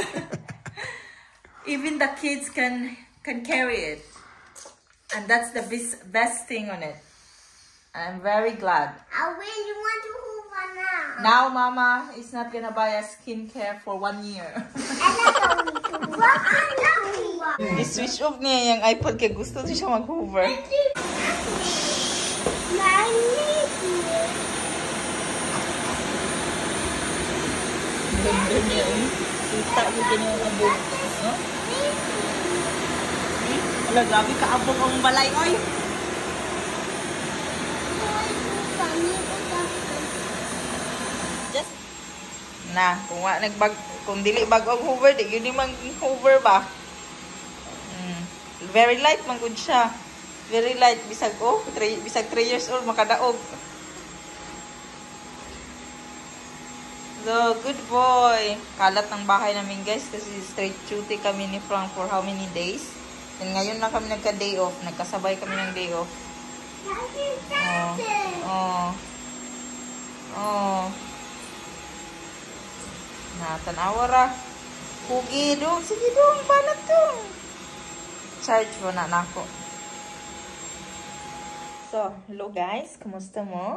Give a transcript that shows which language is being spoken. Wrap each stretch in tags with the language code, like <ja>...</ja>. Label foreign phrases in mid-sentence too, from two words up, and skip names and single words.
<en>Even the kids can carry it, and that's the best thing on it. I'm very glad. I really want to Hoover now. Now, Mama is not gonna buy a skincare for 1 year. I love Hoover. I love Hoover.</en> <tl>I-switch off niya yung iPod kaya gusto siya mag-hoover. Ganda niya eh. Kita mo din yung abog. No?</tl> <ceb>Wala, grabe ka abog ang balay, oy! Just, kung dili bag og hoover,</ceb> <tl>di yun yung hoover ba?</tl> <en>Very light</en> <ceb>man gud siya.</ceb> <en>Very light</en> <ceb>bisag bisag 3 years old makadaog.</ceb> <en>So, good boy.</en> <tl>Kalat ng bahay namin guys kasi</tl> <en>straight duty</en> <tl>kami ni Frank</tl> <en>for how many days?</en> <tl>And ngayon lang kami nagka-</tl> <en>day off.</en> <tl>Nagkasabay kami ng</tl> <en>day off.</en> <ceb>Tanawa ra. Pugi dong. Sige dong. Banat dong. Charge mo na nako. So,</ceb> <en>hello guys.</en> <ceb>Kumusta mo?</ceb>